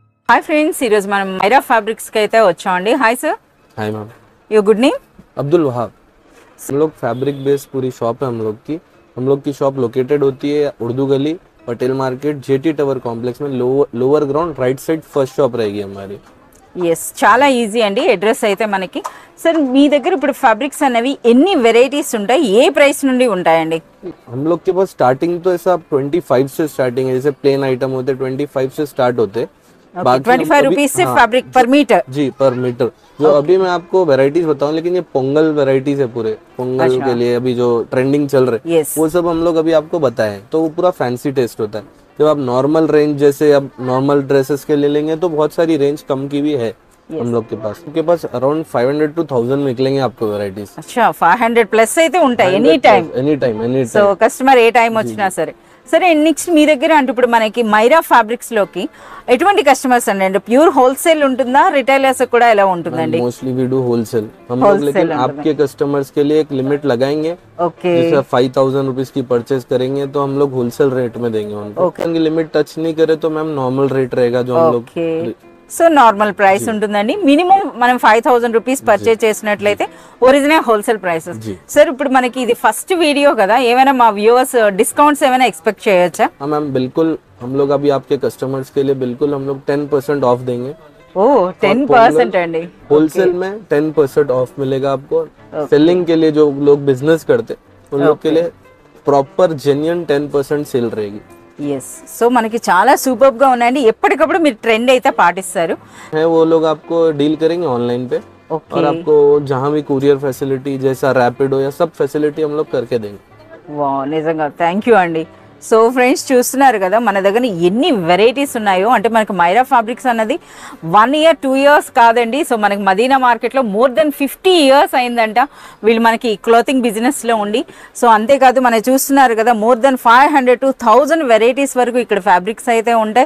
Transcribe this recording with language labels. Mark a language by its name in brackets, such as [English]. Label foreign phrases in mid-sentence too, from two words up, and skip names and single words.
[English] Hi friends, [Telugu] ఈరోజు మనం మైరా ఫ్యాబ్రిక్స్కి అయితే వచ్చామండి. [English] Hi sir. Hi ma'am, your good name? [Hindi] अब्दुल वहाब। हम लोग फैब्रिक बेस्ड पूरी शॉप है हम लोग की शॉप लोकेटेड होती है उर्दू गली, पटेल मार्केट, जेटी टावर कॉम्प्लेक्स में [English] lower ground right side first shop [Hindi] रहेगी हमारी। [Telugu] ఎస్, చాలా ఈజీ అండి. అడ్రస్ అయితే మనకి. సార్, మీ దగ్గర ఇప్పుడు ఫ్యాబ్రిక్స్ అనేవి ఎన్ని వెరైటీస్ ఉంటాయి, ఏ ప్రైస్ నుండి ఉంటాయండి? [Hindi] हम लोग के पास स्टार्टिंग तो ऐसा 25 से स्टार्टिंग है, जैसे [English] plain item [Hindi] होते 25 से स्टार्ट होते। 25 रुपीज से [English] fabric per meter? [Hindi] जी, [English] per meter. [Hindi] जो अभी मैं आपको वैरायटीज बताऊं, लेकिन ये पोंगल वैरायटीज है पूरे। पोंगल के लिए अभी जो ट्रेंडिंग चल रहे वो सब हम लोग अभी आपको बताए, तो वो पूरा [English] fancy taste [Hindi] होता है। जब आप [English] normal range [Hindi] जैसे अब [English] normal dresses [Hindi] के लिए लेंगे तो बहुत सारी रेंज कम की भी है हम लोग के पास। उनके पास अराउंड 500 to 1000 निकलेंगे आपको वैरायटीज। [Telugu] अच्छा, 500 प्लस అయితే ఉంటాయి [English] any time? any time [Telugu] సో కస్టమర్ ఏ టైం వచ్చినా సరే. సరే, నెక్స్ట్ మీ దగ్గర అంటే ఇప్పుడు మనకి మైరా ఫ్యాబ్రిక్స్ లోకి ఎటువంటి కస్టమర్స్ అండి? [English] pure wholesale [Telugu] ఉంటుందా, రిటైలర్స్ కూడా ఎలా ఉంటుందండి? [English] mostly we do wholesale [Hindi] हम लोग, लेकिन आपके कस्टमर्स के लिए एक लिमिट लगाएंगे। ओके, जैसे 5000 रुपीज की परचेज करेंगे तो हम लोग [English] wholesale rate [Hindi] में देंगे उनको। उनकी [English] limit touch [Hindi] नहीं करे तो मैम [English] normal rate [Hindi] रहेगा जो हम लोग। [Telugu] సో [English] normal price [Telugu] ఉంటుందండి. మినిమం మనం 5000 రూపీస్ పర్చేజ్ చేసినట్లయితే [English] original wholesale prices. [Telugu] సార్, ఇప్పుడు మనకి ఇది [English] first video [Telugu] కదా, ఏమైనా మా [English] viewers discounts [Telugu] ఏమైనా ఎక్స్పెక్ట్ చేయొచ్చా? [Hindi] मैम बिल्कुल, हम लोग अभी आपके कस्टमर्स के लिए बिल्कुल हम लोग 10% ऑफ देंगे। [Telugu] ఓ, 10% అండి. [Hindi] होलसेल में 10% ऑफ मिलेगा आपको। सेलिंग के लिए जो लोग बिजनेस करते उन लोग के लिए [English] proper genuine [Hindi] 10% सेल रहेगी। [Telugu] ఎస్, సో మనకి చాలా సూపర్ గా ఉన్నాయండి. ఎప్పటికప్పుడు మీరు ట్రెండ్ అయితే పాటిస్తారు. [Hindi] है वो लोग आपको डील करेंगे ऑनलाइन पे, और आपको जहाँ भी [English] courier facility [Hindi] जैसा रैपिडो या सब फैसिलिटी हम लोग करके देंगे। [Telugu] వా, నిజంగా [English] thank you [Telugu] అండి. [English] so friends, [Telugu] చూస్తున్నారు కదా మన దగ్గర ఎన్ని వెరైటీస్ ఉన్నాయో. అంటే మనకి మైరా ఫ్యాబ్రిక్స్ అన్నది [English] 1 year 2 years [Telugu] కాదండి. సో మనకి మదీనా మార్కెట్లో [English] more than [Telugu] 50 years అయిందంట వీళ్ళు మనకి క్లోతింగ్ బిజినెస్లో ఉండి. సో అంతేకాదు, మనం చూస్తున్నారు కదా [English] more than [Telugu] 500 to 1000 వెరైటీస్ వరకు ఇక్కడ ఫ్యాబ్రిక్స్ అయితే ఉంటాయి.